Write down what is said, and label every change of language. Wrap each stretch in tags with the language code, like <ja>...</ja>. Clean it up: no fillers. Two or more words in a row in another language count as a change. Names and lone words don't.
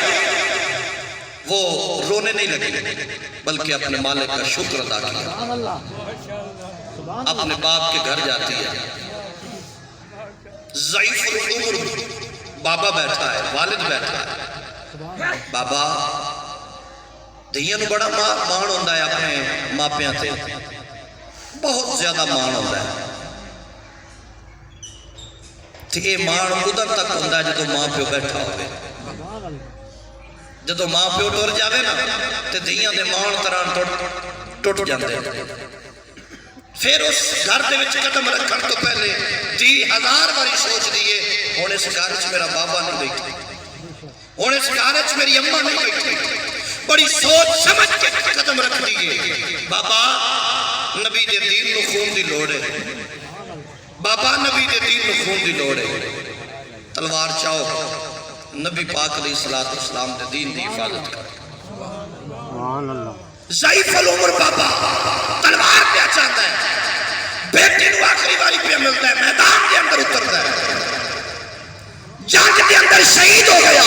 <ur>وہ رونے نہیں لگی بلکہ اپنے مالک کا شکر ادا کیا. اپنے باپ کے گھر جاتی ہے, ضعیف العمر بابا بیٹھا ہے, والد بیٹھا ہے.</ur> <pa>بابا دھیاں نو بڑا مان ہوندہ ہے اپنے ماپیاں تے, بہت زیادہ مان ہوندہ ہے. تے اے مان ادھر تک ہوندہ ہے جدو ماں پیو بیٹھا ہوئے. جدو ماں پیو ٹور جاوے نا تے دھیاں دے مان تران ٹوٹ جاندے. پھر اس گھر دے وچ قدم رکھن تو پہلے 10,000 باری سوچ دیئے, ہون اس گھر وچ میرا بابا نہیں بیٹھے, ہون اس گھر وچ میری اماں نہیں بیٹھے. بڑی سوچ سمجھ کے قدم رکھ دیئے. بابا نبی دے دین نو خون دی لوڑ ہے, بابا نبی دے دین نو خون دی لوڑ ہے. تلوار چاہو, نبی پاک</pa> <ar>علیہ السلام</ar> <pa>دے دین دی حفاظت کر.</pa> <ur>ضعیف العمر بابا تلوار پہ چاہتا ہے, بیٹے نو آخری باری پہ ملتا ہے, میدان کے اندر اترتا ہے, جنگ کے اندر شہید ہو گیا.</ur>